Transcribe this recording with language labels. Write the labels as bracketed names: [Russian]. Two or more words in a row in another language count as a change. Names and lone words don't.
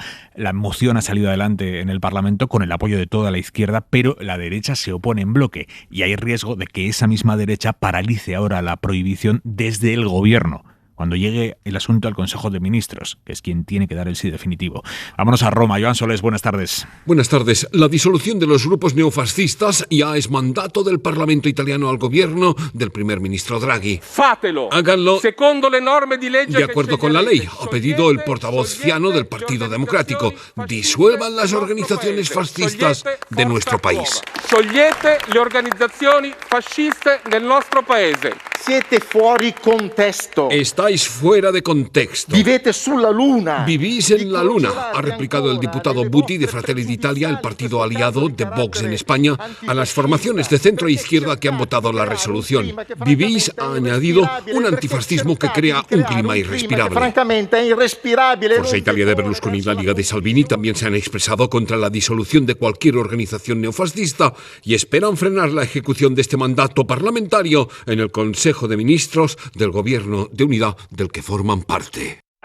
[Spanish] La moción ha salido adelante en el Parlamento con el apoyo de toda la izquierda, pero la derecha se opone en bloque y hay riesgo de que esa misma derecha paralice ahora la prohibición desde el gobierno, cuando llegue el asunto al Consejo de Ministros, que es quien tiene que dar el sí definitivo. Vámonos a Roma. Joan Solés, buenas tardes. Buenas tardes. La disolución de los grupos neofascistas ya es mandato del Parlamento italiano al gobierno del primer ministro Draghi. [Italian] Fatelo. [Spanish] Háganlo [Italian] secondo le norme di legge [Spanish] de acuerdo con la ley, ha pedido el portavoz Fiano del Partido Democrático. Disuelvan las organizaciones fascistas de nuestro país. [Italian] Sciogliete le organizzazioni fasciste del nostro paese. Siete fuori contesto. [Spanish] Estáis fuera de contexto. [Italian] Vivete sulla luna. [Spanish] Vivís en la luna, ha replicado el diputado Buti de Fratelli d'Italia, el partido aliado de Vox en España, a las formaciones de centro e izquierda que han votado la resolución. Vivís, ha añadido, un antifascismo que crea un clima irrespirable. Francamente irrespirable. Forza Italia de Berlusconi y la Liga de Salvini también se han expresado contra la disolución de cualquier organización neofascista y esperan frenar la ejecución de este mandato parlamentario en el Consejo de Ministros del Gobierno de Unidad del que forman parte.